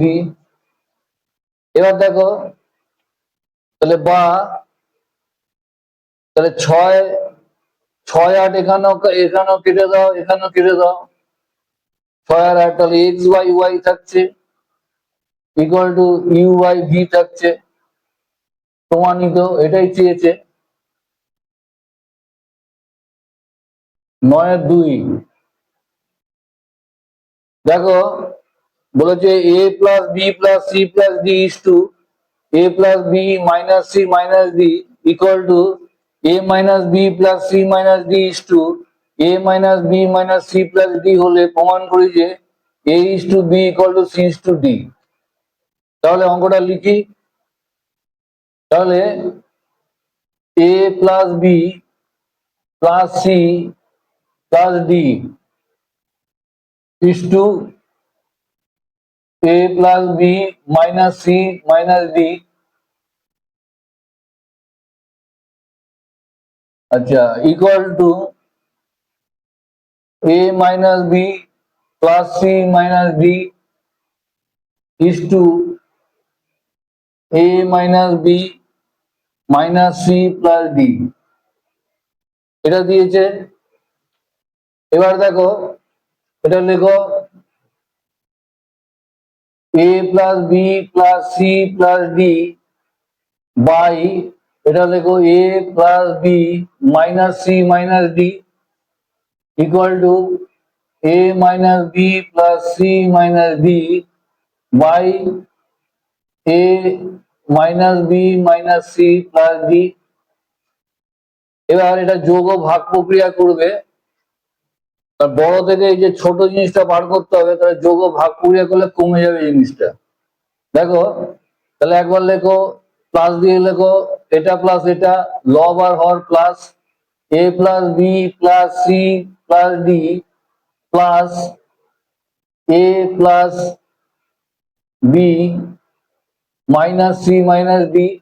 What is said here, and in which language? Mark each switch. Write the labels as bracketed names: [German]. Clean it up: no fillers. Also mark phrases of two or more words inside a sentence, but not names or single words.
[Bangla] এবার দেখো তাহলে বা, তাহলে 6 6 8 এখানেও কেটে দাও, এখানেও কেটে দাও, 6 আর 8, তাহলে [English] x by y [Bangla] থাকছে [English] equal to u by v [Bangla] থাকছে, প্রমাণিত। এটাই চেয়েছে। 9-2 দেখো বলেছে [English] a plus b plus c plus d is to a plus b minus c minus d equal to a minus b plus c minus d is to a minus b minus c plus d [Bangla] হলে প্রমাণ করি যে [English] a is to b equal to c is to d। [Bangla] তাহলে অঙ্কটা লিখি, তাহলে [English] a plus b plus c plus d is to a plus b minus c minus d, अच्छा, equal to a minus b plus c minus d is to a minus b minus c plus d, [Bangla] এটা দিয়েছে। এবার দেখো এটা লেখো [English] a plus b plus c plus d বাই [Bangla] এটা লেখো [English] a plus b minus c minus d equal to a minus b plus c minus d by a minus b minus c plus d। [Bangla] এবার এটা যোগ ও ভাগ প্রক্রিয়া করবে, বড় থেকে এই যে ছোট জিনিসটা বার করতে হবে, তাহলে যোগ ও ভাগ প্রক্রিয়া করলে কমে যাবে জিনিসটা। দেখো তাহলে একবার লেখো [English] প্লাস [Bangla] দিয়ে লেখো এটা [English] প্লাস [Bangla] এটা লব আর হর [English] plus a plus b plus c plus d plus a plus b minus c minus d